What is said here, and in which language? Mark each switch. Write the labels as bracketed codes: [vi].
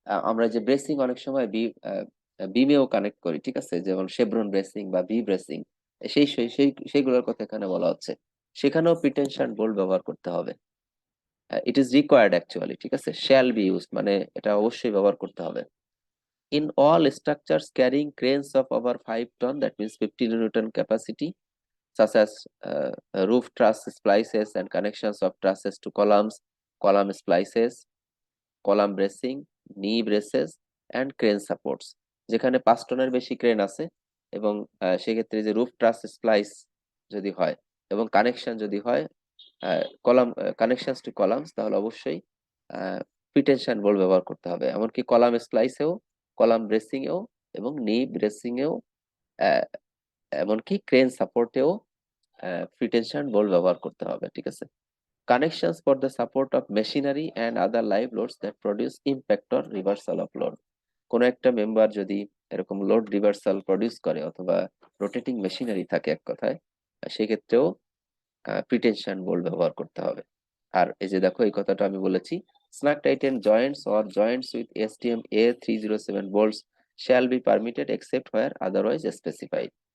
[bn] আমরা যে ব্রেসিং অনেক সময় বিমেও কানেক্ট করি, ঠিক আছে, যেমন শেভরন ব্রেসিং বা ভি ব্রেসিং, সেইগুলোর কথা এখানে বলা হচ্ছে। সেখানেও প্রিটেনশন বোল্ট ব্যবহার করতে হবে। [en] it is required actually, [bn] ঠিক আছে, [en] shall be use [bn] মানে এটা অবশ্যই ব্যবহার করতে হবে। [en] In all structures carrying cranes of over 5 ton, that means 50 newton capacity, such as roof truss splices and connections of trusses to columns, column splices, column bracing, knee braces and crane supports। [bn] যেখানে 5 টনের বেশি crane আছে এবং সেক্ষেত্রে যে roof ট্রাস splice যদি হয় এবং কানেকশন যদি হয় কলাম কানেকশনস টু কলামস, তাহলে অবশ্যই প্রিটেনশন বোল্ট ব্যবহার করতে হবে। এমনকি কলাম স্প্লাইসেও, কলাম ব্রেসিং এও এবং নি ব্রেসিং এও, এমনকি ক্রেন সাপোর্টেও প্রিটেনশন বোল্ট ব্যবহার করতে হবে, ঠিক আছে। [en] Connections for the support of machinery and other live loads that produce impact or reversal of load। [bn] কোনো একটা মেম্বার যদি এরকম লোড রিভার্সাল প্রডিউস করে অথবা রোটেটিং মেশিনারি থাকে এক কথায়, সেক্ষেত্রেও প্রিটেনশন বোল্ট ব্যবহার করতে হবে। আর এই যে দেখো এই কথাটা আমি বলেছি, [en] Snug tighten joints or joints with ASTM A307 bolts shall be permitted except where otherwise specified।